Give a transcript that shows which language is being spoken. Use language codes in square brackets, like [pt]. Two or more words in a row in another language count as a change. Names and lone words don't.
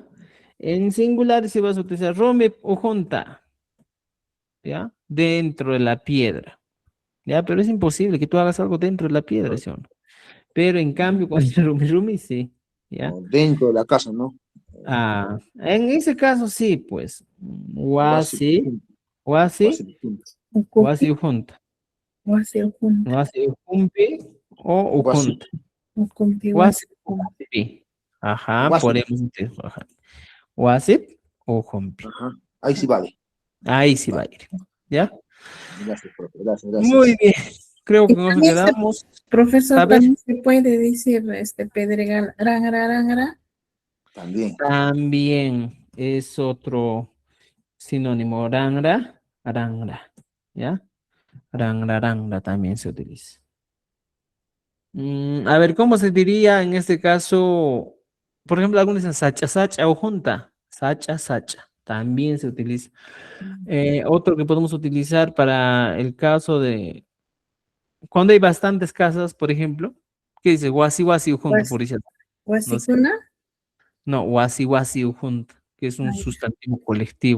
[es] En singular, si vas a utilizar rumi o junta, ¿ya? Dentro de la piedra. ¿Ya? Pero es imposible que tú hagas algo dentro de la piedra, ¿sí o no? Pero en cambio, con el [qu] rumi rumi, [es] sí. ¿Ya? O dentro de la casa, ¿no? Ah, en ese caso, sí, pues. [qu] Wasi, Wasi, wasi, wasi, wasi junta. Wasi ujumpi o wasi, ujunta. Wasi ujumpi. Ajá, wasi. [es] podemos decir. Ajá. [qu] Wasi ujumpi. [es] Ajá. Ahí sí vale. Ahí sí va a Vale. ir. ¿Ya? Gracias, profe. Gracias, Muy gracias. bien. Creo que Y nos también quedamos. profesor, A ver. también se puede decir pedregal, rangara. También. También es otro sinónimo. [qu] Rangra, rangra. [es] ¿Ya? [qu] Rangra, rangra [es] también se utiliza. A ver, ¿cómo se diría en este caso? Por ejemplo, algunos dicen [qu] sacha, sacha [es] o junta. [qu] Sacha, sacha. [es] También se utiliza. Otro que podemos utilizar para el caso de cuando hay bastantes casas, por ejemplo, ¿qué dice? [qu] Wasi, wasi, [es] junta, por ejemplo. No sé. [qu] Huasicuna. [es] No, [qu] wasi, wasi, [es] junta, que es un sustantivo colectivo.